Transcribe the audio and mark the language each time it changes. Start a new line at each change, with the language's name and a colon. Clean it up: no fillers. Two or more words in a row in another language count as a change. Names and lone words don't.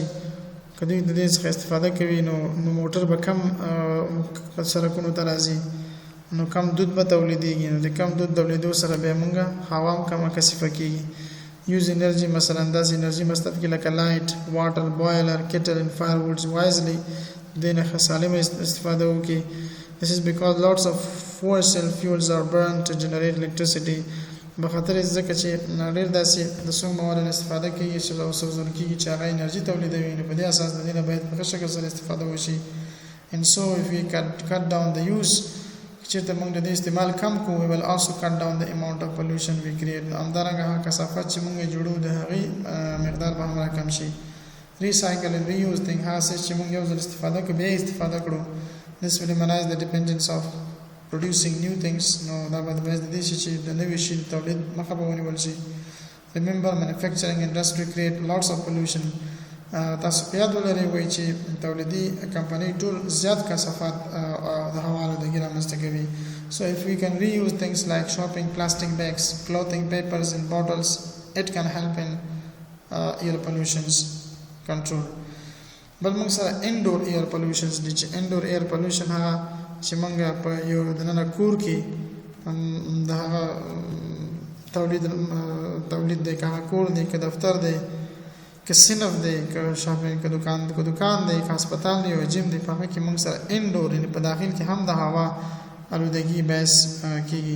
Pashto: که دوی د دې څخه استفاده کوي نو موټر به کم سړکونو ته راځي، نو کم دود به تولیدېږي. نو د کم دود تولیدو سره بیا موږ هوا هم کمه کثیفه کېږي.
English: use energy
Pashto: مثلا داسې انرژي مصرف کړي لکه لایټ، واټر، بوایلر، کیټل
English: and firewood wisely.
Pashto: دې نه ښه سالمه استفاده وکړي.
English: This is because lots of fossil fuels are burned to generate electricity.
Pashto: بخاطر ځکه چې ډېر داسې د سون موادو استفاده کېږي چې سوځول کېږي چې هغه انرژي تولیدوي. نو په دې اساس د دې نه باید په ښه شکل سره استفاده وشي.
English: And so if we cut down the use
Pashto: چېرته موږ د دې استعمال کم کوو
English: we will also cut down the amount of pollution we create.
Pashto: همدارنګه هغه کثافت چې موږ یې جوړو د هغې مقدار به هم راکم شي.
English: Recycle and reuse thing
Pashto: هغه څه چې موږ یو ځل استفاده کړو بیا یې استفاده کړو.
English: This will minimize the dependence of producing new things.
Pashto: نو دا به د باعث د دې شي چې د نوي شي تولید مخه به ونیول شي.
English: Remember manufacturing industry create lots of pollution.
Pashto: تاسو په یاد ولرئ وایي چې تولیدي کمپنۍ ټول زیات کثافات د هوا آلودګي رامنځته کوي.
English: So if we can reuse things like shopping plastic bags, clothing, papers and bottles, it can help in air pollutions control.
Pashto: بل موږ سره
English: indoor air pollutions
Pashto: دي چې
English: indoor air pollution
Pashto: هغه چې موږ په یو دننه کور کې د هغه تولید دی، که هغه کور دی، که دفتر دی، که صنف دی، که شاپینګ، که دکان دی، که هسپتال دی او جیم دی، په هغه کې موږ سره انډور یعنې په داخل کې هم د هوا آلودګي باعث کېږي.